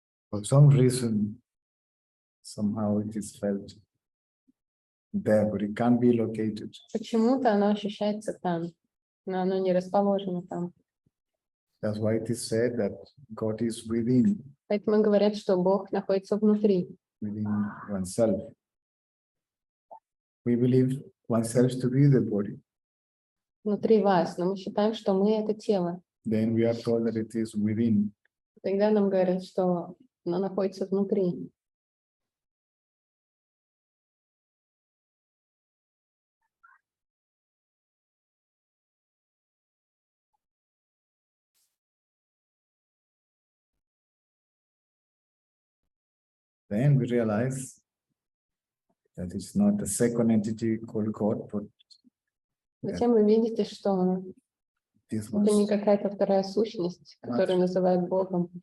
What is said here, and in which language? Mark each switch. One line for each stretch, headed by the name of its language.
English: For some reason, somehow it is felt there, but it can't be located.
Russian: Почему-то оно ощущается там, но оно не расположено там.
English: That's why it is said that God is within
Russian: Поэтому говорят, что Бог находится внутри.
English: oneself. We believe oneself to be the body.
Russian: Внутри вас, но мы считаем, что мы это тело.
English: Then we are told that it is within.
Russian: Тогда нам говорят, что оно находится внутри.
English: Then we realize that it's not a second entity called God, but
Russian: Затем вы видите, что
English: this
Russian: это не
English: one's,
Russian: какая-то вторая сущность, которую называют Богом,